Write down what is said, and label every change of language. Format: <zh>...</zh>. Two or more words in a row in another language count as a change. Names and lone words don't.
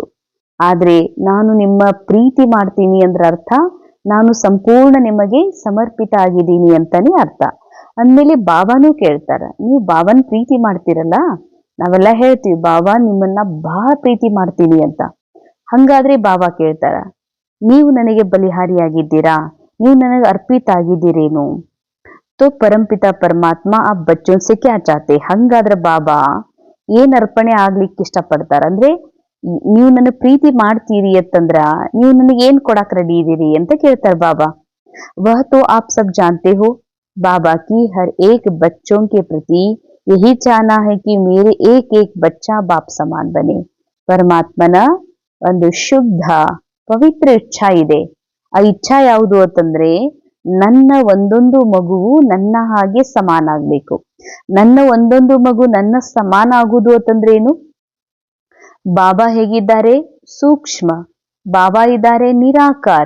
<kn>ಆದ್ರೆ ನಾನು ನಿಮ್ಮ ಪ್ರೀತಿ ಮಾಡ್ತೀನಿ ಅಂದ್ರ ಅರ್ಥ ನಾನು ಸಂಪೂರ್ಣ ನಿಮಗೆ ಸಮರ್ಪಿತ ಆಗಿದ್ದೀನಿ ಅಂತಾನೆ ಅರ್ಥ. ಅಂದ್ಮೇಲೆ ಬಾಬಾನೂ ಕೇಳ್ತಾರ, ನೀವು ಬಾಬಾನ್ ಪ್ರೀತಿ ಮಾಡ್ತೀರಲ್ಲ, ನಾವೆಲ್ಲ ಹೇಳ್ತೀವಿ ಬಾಬಾ ನಿಮ್ಮನ್ನ ಬಹಳ ಪ್ರೀತಿ ಮಾಡ್ತೀನಿ ಅಂತ. ಹಂಗಾದ್ರೆ ಬಾಬಾ ಕೇಳ್ತಾರ, ನೀವು ನನಗೆ ಬಲಿಹಾರಿಯಾಗಿದ್ದೀರಾ, ನೀವು ನನಗೆ ಅರ್ಪಿತ ಆಗಿದ್ದೀರೇನು?</kn> <hi>तो परमपिता परमात्मा आप बच्चों से क्या चाहते?</hi> <kn>ಹಂಗಾದ್ರೆ ಬಾಬಾ ಏನ್ ಅರ್ಪಣೆ ಆಗ್ಲಿಕ್ಕೆ ಇಷ್ಟಪಡ್ತಾರ ಅಂದ್ರೆ, ನೀವು ನನ್ನ ಪ್ರೀತಿ ಮಾಡ್ತೀರಿ ಅಂತಂದ್ರ ನೀವು ನನಗೆ ಏನ್ ಕೊಡಾಕ್ ರೆಡಿ ಇದೀರಿ ಅಂತ ಕೇಳ್ತಾರ ಬಾಬಾ.</kn> <hi>वह तो आप सब जानते हो. बाबा की हर एक बच्चों के प्रति यही चाहना है कि मेरे एक एक बच्चा बाप समान बने.</hi> <kn>ಪರಮಾತ್ಮನ ಒಂದು ಶುದ್ಧ ಪವಿತ್ರ ಇಚ್ಛಾ ಇದೆ. ಆ ಇಚ್ಛಾ ಯಾವುದು ಅಂತಂದ್ರೆ ನನ್ನ ಒಂದೊಂದು ಮಗುವು ನನ್ನ ಹಾಗೆ ಸಮಾನ ಆಗ್ಬೇಕು. ನನ್ನ ಒಂದೊಂದು ಮಗು ನನ್ನ ಸಮಾನ ಆಗುವುದು ಅಂತಂದ್ರೆ ಏನು? ಬಾಬಾ ಹೇಗಿದ್ದಾರೆ? ಸೂಕ್ಷ್ಮ. ಬಾಬಾ ಇದ್ದಾರೆ ನಿರಾಕಾರ.</kn>